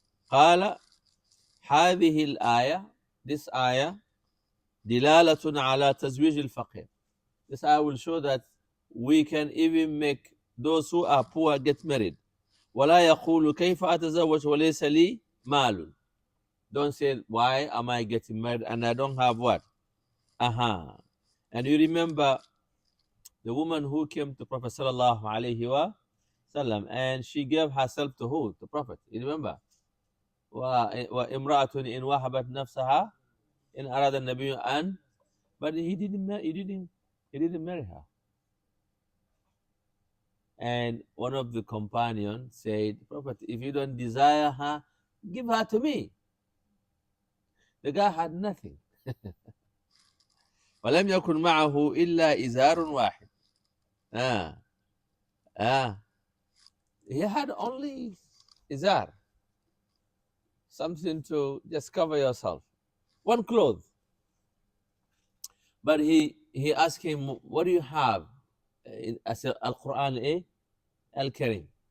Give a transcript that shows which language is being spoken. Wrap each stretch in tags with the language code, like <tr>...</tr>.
<ar>قال هذه الآية,</ar> <en>this ayah,</en> <ar>دلالة على تزويج الفقير.</ar> <en>This ayah will show that we can even make those who are poor get married.</en> <ar>ولا يقول كيف أتزوج وليس لي مال.</ar> <en>Don't say, why am I getting married and I don't have what? And you remember the woman who came to Prophet sallallahu alaihi sallam, and she gave herself to who? The Prophet. You remember?</en> <ar>وامرأة إن وهبت نفسها إن أراد النبي أن,</ar> <en>but he didn't marry her. And one of the companions said, Prophet, if you don't desire her, give her to me. The guy had nothing.</en> <ar>ولم يكن معه إلا إزار واحد. Ah, ah.</ar> <en>He had only izar, something to just cover yourself, one cloth. But he asked him, what do you have? As Al-Quran, Al-Karim.</en>